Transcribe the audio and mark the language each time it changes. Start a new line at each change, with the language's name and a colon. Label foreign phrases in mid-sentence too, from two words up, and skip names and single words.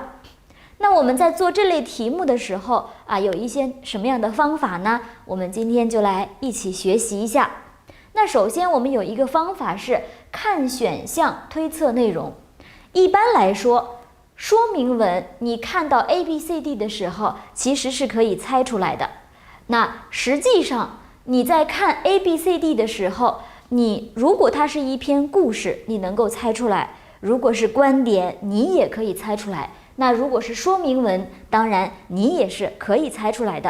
Chinese: 那我們在做這類題目的時候有一些什麼樣的方法呢？我們今天就來一起學習一下。那首先我們有一個方法是看選項推測內容。一般来說，說明文你看到 A、B、C、D 的時候，其實是可以猜出來的。那實際上你在看 A、B、C、D 的時候，你如果它是一篇故事，你能夠猜出来；如果是觀點，你也可以猜出来。那如果是說明文，当然你也是可以猜出来的。